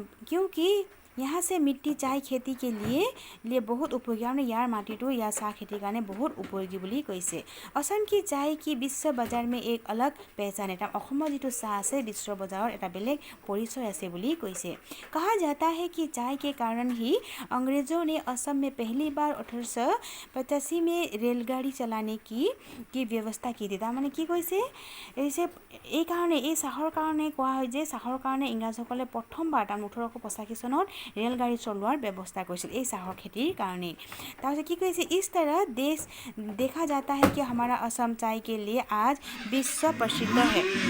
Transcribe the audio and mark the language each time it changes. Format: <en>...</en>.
<hi>क्योंकि यहाँ से मिट्टी चाय खेती के लिए बहुत उपयोगी</hi> <as>মানে ইয়াৰ মাটিটো ইয়াৰ চাহ খেতিৰ কাৰণে বহুত উপযোগী বুলি কৈছে।</as> <hi>असम की चाय की विश्व बाजार में एक अलग पहचान है।</hi> <as>অসমৰ যিটো চাহ আছে বিশ্ব বজাৰত এটা বেলেগ পৰিচয় আছে বুলি কৈছে।</as> <hi>कहा जाता है कि चाय के कारण ही अंग्रेजों ने असम में पहली बार 1885 में रेलगाड़ी चलाने की व्यवस्था की थी।</hi> <as>তাৰমানে কি কৈছে এই কাৰণে এই চাহৰ কাৰণে কোৱা হয় যে চাহৰ কাৰণে ইংৰাজসকলে প্ৰথমবাৰ 1885 চনত रेलगाड़ी चलोৱাৰ ব্যৱস্থা কৰিছিল এই চাহৰ খেতিৰ কাৰণে। তাৰপিছত কি কৈছে</as> <hi>इस तरह देखा जाता है कि हमारा असम चाय के लिए आज विश्व प्रसिद्ध है।</hi>